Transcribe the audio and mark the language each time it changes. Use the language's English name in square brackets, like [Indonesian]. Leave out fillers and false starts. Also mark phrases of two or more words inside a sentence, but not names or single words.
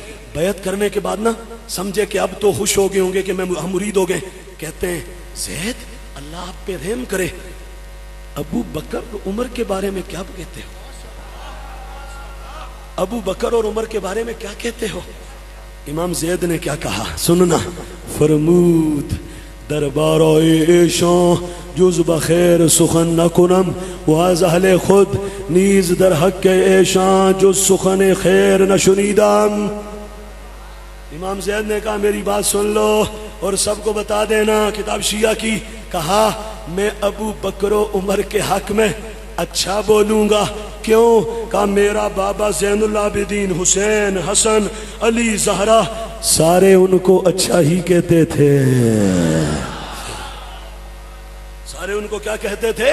[Urdu] بیعت کرنے کے بعد نا سمجھے کہ اب تو خوش ہو گئے ہوں گے کہ ہم مرید ہو گئے، کہتے ہیں [Arabic] زید اللہ [Urdu] آپ پہ رحم کرے، ابو بکر اور عمر کے بارے میں کیا کہتے ہو؟ ابو بکر اور عمر کے بارے میں کیا کہتے ہو؟ امام زید نے کیا کہا سننا، [Persian] فرمود دربار ایشان جز بخیر سخن نکنم و از اہل خود نیز در حق ایشان جز سخن خیر نشنیدم۔ [Urdu] امام زید نے کہا میری بات سن لو اور سب کو بتا دینا، کتاب شیعہ کی، کہا میں ابو بکر و عمر کے حق میں اچھا بولوں گا، کیوں؟ کہا میرا بابا زین العابدین، حسین، حسن، علی، زہرا سارے ان کو اچھا ہی کہتے تھے، سارے ان کو کیا کہتے تھے؟